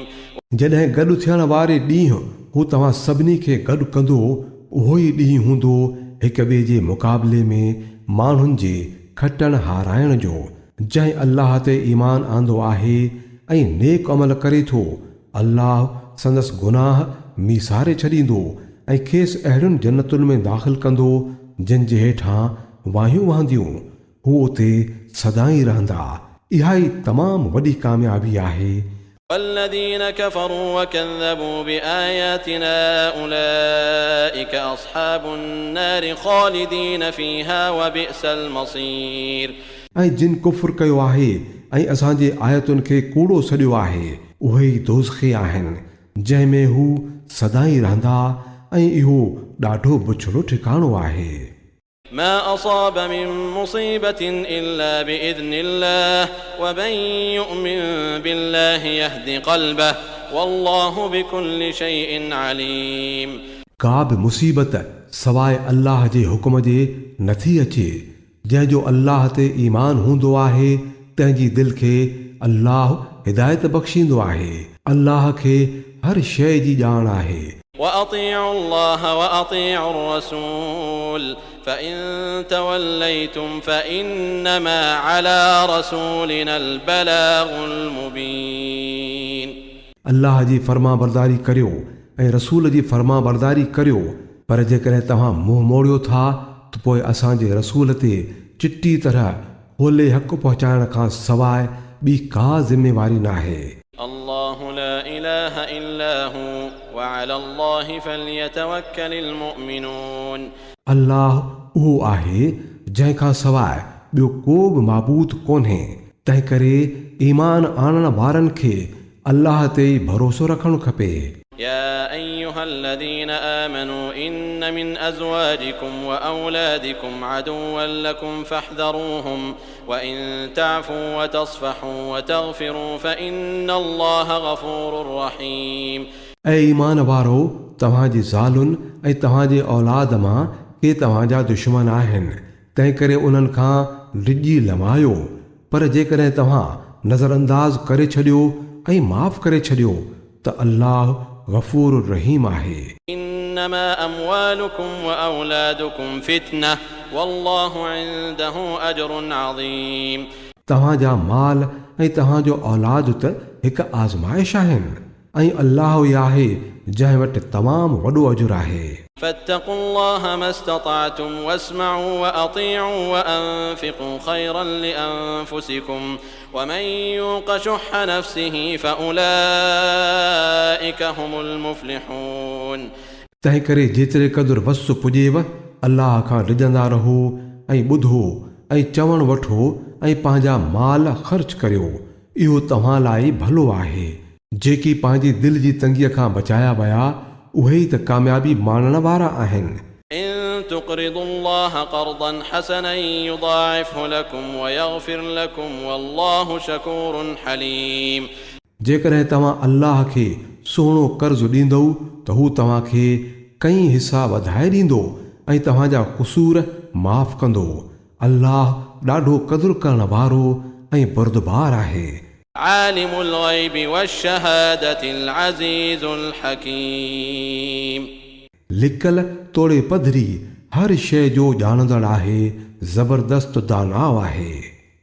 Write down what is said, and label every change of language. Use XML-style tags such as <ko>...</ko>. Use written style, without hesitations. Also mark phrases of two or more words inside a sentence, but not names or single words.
<sd>जॾहिं गॾु थियण वारे ॾींहुं हू तव्हां सभिनी खे गॾु कंदो, उहो ई ॾींहुं हूंदो हिक ॿिए जे मुक़ाबले में माण्हुनि जे खटण हाराइण जो। जंहिं अल्लाह ते ईमान आंदो आहे ऐं नेक अमल करे थो, अल्लाह संदसि गुनाह मीसारे छॾींदो ऐं खेसि अहिड़ियुनि जन्नतुनि में दाख़िल कंदो जिन जे हेठां वाहियूं वहंदियूं। हू उते सदाईं रहंदा। इहा ई तमामु वॾी कामयाबी आहे।</sd> <ar>والذين كفروا وكذبوا بآياتنا أولئك أصحاب النار خالدين فيها وبئس المصير।</ar> <sd>ऐं जिन कुफ़्र कयो आहे ऐं असांजे आयतुनि खे कूड़ो सॾियो आहे, उहे ई दोज़ख़ी आहिनि जंहिं में हू सदाईं रहंदा ऐं इहो ॾाढो बुछड़ो ठिकाणो आहे।</sd> <ar>ما أصاب من مصيبة إلا بإذن الله ومن يؤمن بالله يهد قلبه والله بكل شيء عليم.</ar> <sd>का बि मुसीबत सवाइ अल्लाह जे हुकुम जे नथी अचे. जंहिंजो अल्लाह ते ईमान हूंदो आहे तंहिंजी दिलि खे अल्लाह हिदायत बख़्शींदो आहे. अल्लाह खे हर शइ जी ॼाण आहे.</sd> <ar>وأطيعوا الله وأطيعوا الرسول فإن توليتم فإنما على رسولنا البلاغ المبين.</ar> <sd>अल्लाह जी फर्मा बरदारी करियो ऐं रसूल जी फर्मा बरदारी करियो. पर जेकॾहिं तव्हां मुंहुं मोड़ियो था त पोइ असांजे रसूल ते चिटी तरह होले हक़ पहुचाइण खां सवाइ ॿी का ज़िमेवारी नाहे.</sd> <ar>الله لا إله إلا هو وعلى الله فليتوكل المؤمنون.</ar> <sd>अल्लाह उहो आहे जंहिंखां सवाइ ॿियो को बि माबूद कोन्हे. तंहिं करे ईमान आणण वारनि खे अल्लाह ते ई भरोसो रखणु खपे.</sd> <ar>يا أيها الذين آمنوا إن من أزواجكم وأولادكم عدوا لكم فاحذروهم وإن تعفوا وتصفحوا وتغفروا فإن الله غفور رحيم.</ar> <sd>ऐं ईमान वारो तव्हांजी ज़ालुनि ऐं तव्हांजे औलाद मां के तव्हांजा दुश्मन आहिनि. तंहिं करे उन्हनि खां डिॼी लमायो. पर जेकॾहिं तव्हां नज़रअंदाज़ करे छॾियो ऐं माफ़ करे छॾियो त अल्लाह गफ़ूर रहीम आहे.</sd> <ar>إنما أموالكم وأولادكم فتنة والله عنده أجر عظيم.</ar> <sd>तव्हांजा माल ऐं तव्हांजो औलाद त हिकु आज़माइश आहिनि ऐं अल्लाह ई आहे जंहिं वटि तमामु वॾो अजुर आहे.</sd> <ar>فاتقوا الله ما استطعتم واسمعوا وأطيعوا وأنفقوا خيرا لأنفسكم ومن يوق شح نفسه فأولئك هم المفلحون.</ar> <sd>तंहिं करे जेतिरे क़दुरु वस पुॼेव अल्लाह खां डिॼंदा रहो ऐं ॿुधो ऐं चवणु वठो ऐं पंहिंजा माल ख़र्च करियो. इहो तव्हां लाइ भलो आहे. जेकी पंहिंजी दिलि जी तंगीअ खां बचाया विया उहे ई त कामयाबी माणण वारा आहिनि.</sd> <ar>إن تقرضوا الله قرضا حسنا يضاعفه لكم ويغفر لكم والله شكور حليم.</ar> <sd>जेकॾहिं तव्हां अल्लाह खे सुहिणो कर्ज़ु ॾींदो त हू तव्हांखे कई हिसा वधाए ॾींदो ऐं तव्हांजा क़ुसूर माफ़ कंदो. अल्लाह ॾाढो क़दुरु करण वारो ऐं बुर्दबार आहे.</sd> <ar>عالم الغيب والشهادة العزيز الحكيم.</ar> <sd>लिकल तोड़े पधरी हर शइ जो ॼाणंदड़ आहे. ज़बरदस्त दानाव आहे.</sd>